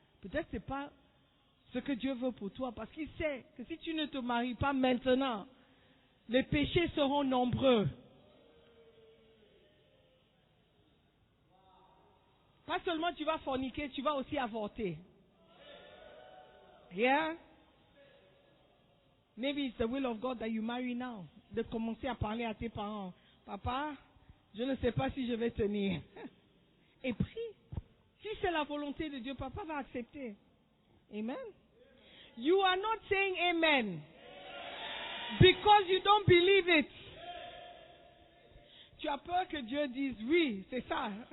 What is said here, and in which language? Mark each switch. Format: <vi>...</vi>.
<fr>Peut-être ce n'est pas ce que Dieu veut pour toi, parce qu'il sait que si tu ne te maries pas maintenant, les péchés seront nombreux. Pas seulement tu vas forniquer, tu vas aussi avorter.</fr> <en>Yeah? Maybe it's the will of God that you marry now.</en> <fr>De commencer à parler à tes parents. Papa, je ne sais pas si je vais tenir. Et prie. Si c'est la volonté de Dieu, papa va accepter. Amen.</fr> <en>You are not saying amen. Because you don't believe it.</en> <fr>Tu as peur que Dieu dise oui, c'est ça.</fr>